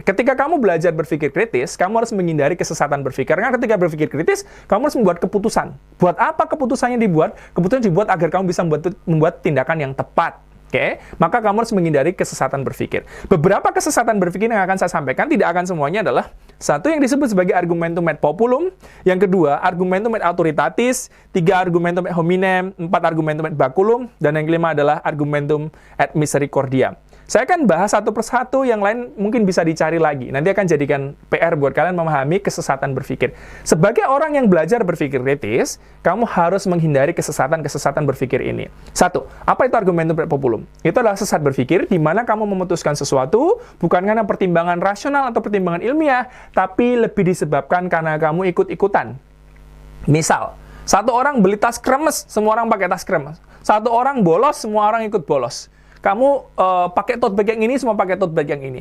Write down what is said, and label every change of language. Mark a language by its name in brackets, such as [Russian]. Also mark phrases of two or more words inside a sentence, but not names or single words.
[Indonesian] Ketika kamu belajar berpikir kritis, kamu harus menghindari kesesatan berpikir, karena ketika berpikir kritis, kamu harus membuat keputusan. Buat apa keputusannya dibuat? Keputusan dibuat agar kamu bisa membuat tindakan yang tepat. Oke, maka kamu harus menghindari kesesatan berpikir. Beberapa kesesatan berpikir yang akan saya sampaikan, tidak akan semuanya, adalah satu yang disebut sebagai [Latin] argumentum ad populum, [Indonesian] yang kedua [Latin] argumentum ad autoritatis, [Indonesian] tiga [Latin] argumentum ad hominem, [Indonesian] empat [Latin] argumentum ad baculum, [Indonesian] dan yang kelima adalah [Latin] argumentum ad misericordiam. [Indonesian] Saya akan bahas satu persatu, yang lain mungkin bisa dicari lagi. Nanti akan jadikan PR buat kalian memahami kesesatan berpikir. Sebagai orang yang belajar berpikir kritis, kamu harus menghindari kesesatan-kesesatan berpikir ini. Satu, apa itu [Latin] argumentum ad populum? [Indonesian] Itu adalah sesat berpikir di mana kamu memutuskan sesuatu bukan karena pertimbangan rasional atau pertimbangan ilmiah, tapi lebih disebabkan karena kamu ikut-ikutan. Misal, satu orang beli tas kremes, semua orang pakai tas kremes. Satu orang bolos, semua orang ikut bolos. Kamu pakai [English] tote bag [Indonesian] yang ini, semua pakai [English] tote bag [Indonesian] yang ini.